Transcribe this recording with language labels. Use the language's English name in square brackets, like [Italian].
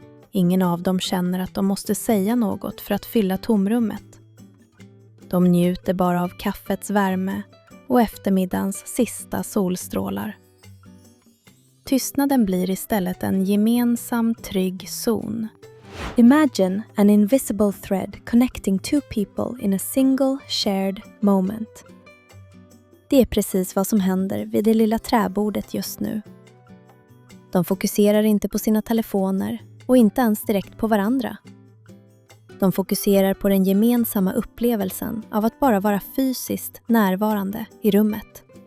[Swedish] Ingen av dem känner att de måste säga något för att fylla tomrummet. De njuter bara av kaffets värme och eftermiddagens sista solstrålar. Tystnaden blir istället en gemensam trygg zon. [English] Imagine an invisible thread connecting two people in a single shared moment. [Swedish] Det är precis vad som händer vid det lilla träbordet just nu. De fokuserar inte på sina telefoner och inte ens direkt på varandra. De fokuserar på den gemensamma upplevelsen av att bara vara fysiskt närvarande i rummet.